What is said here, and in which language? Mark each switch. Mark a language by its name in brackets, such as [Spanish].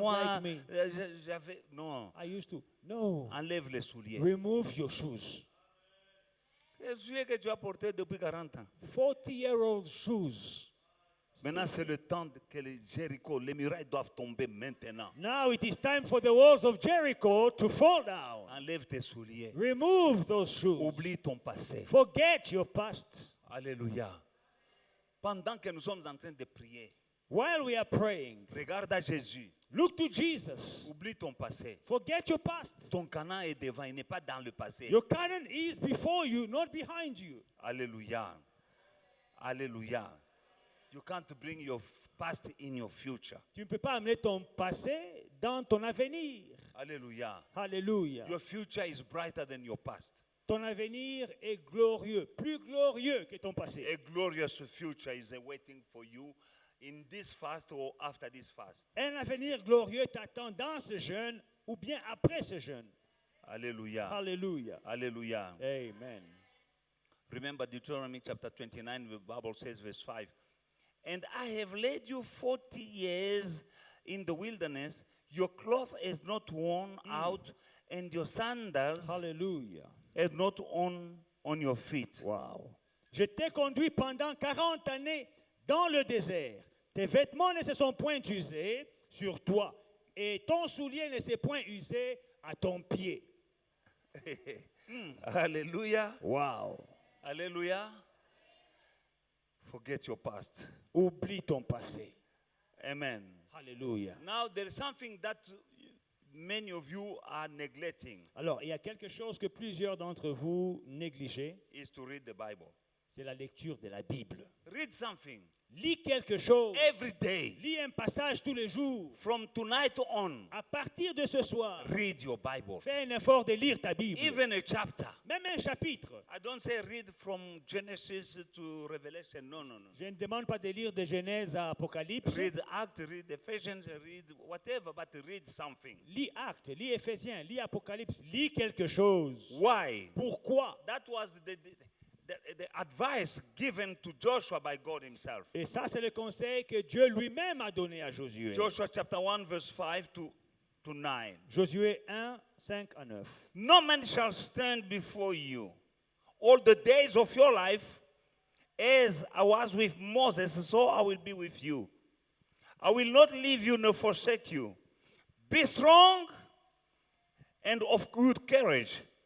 [French] Moi, [English] like me. [French] j'avais... Non. [English] I used to. No. [French] Enlève les souliers. [English] Remove your shoes. [French] Les souliers que tu as portés depuis 40 ans. [English] 40-year-old shoes. [French] Maintenant, c'est le temps que les Jéricho, les murailles doivent tomber maintenant. [English] Now it is time for the walls of Jericho to fall down. [French] Enlève tes souliers. [English] Remove those shoes. [French] Oublie ton passé. [English] Forget your past. [French] Alléluia. Pendant que nous sommes en train de prier, [English] While we are praying, [French] regarde à Jésus. [English] look to Jesus. [French] Oublie ton passé. [English] Forget your past. [French] Ton Canaan est devant, il n'est pas dans le passé. [English] Your Canaan is before you, not behind you. [French] Alléluia. Alléluia. [English] You can't bring your past in your future. [French] Tu ne peux pas amener ton passé dans ton avenir. Alléluia. Alléluia. [English] Your future is brighter than your past. [French] Ton avenir est glorieux, plus glorieux que ton passé. [English] A glorious future is awaiting for you in this fast or after this fast. [French] Un avenir glorieux t'attend dans ce jeûne ou bien après ce jeûne. Alléluia. Alléluia. Alléluia. Amen. [English] Remember Deuteronomy chapter 29, the Bible says, verse 5. And I have led you 40 years in the wilderness. Your cloth is not worn out, and your sandals [French] Alléluia. [English] are not on your feet. Wow. [French] Je t'ai conduit pendant 40 années dans le désert. Tes vêtements ne se sont point usés sur toi, et ton soulier ne s'est point usé à ton pied. [English] Hallelujah. Wow. Hallelujah. Forget your past. [French] Oublie ton passé. Amen. Alléluia. [English] Now, there is something that many of you are neglecting, [French] Alors, il y a quelque chose que plusieurs d'entre vous négligez, [English] is to read the Bible. [French] c'est la lecture de la Bible. [English] Read something [French] Lis quelque chose. [English] every day. [French] Lis un passage tous les jours. [English] From tonight on, [French] À partir de ce soir, [English] read your Bible. [French] fais un effort de lire ta Bible. [English] Even a chapter. [French] Même un chapitre. [English] I don't say read from Genesis to Revelation. No, no, no. [French] Je ne demande pas de lire de Genèse à Apocalypse. [English] Read Acts, read Ephesians, read whatever, but read something. [French] Lis Actes, lis Éphésiens, lis Apocalypse, lis quelque chose. [English] Why? [French] Pourquoi? [English] That was the advice given to Joshua by God himself. [French] Et ça, c'est le conseil que Dieu lui-même a donné à Josué. [English] Joshua chapter 1, verse 5 to to 9. [French] Josué 1, 5 à 9. [English] No man shall stand before you all the days of your life. As I was with Moses, so I will be with you. I will not leave you nor forsake you. Be strong and of good courage.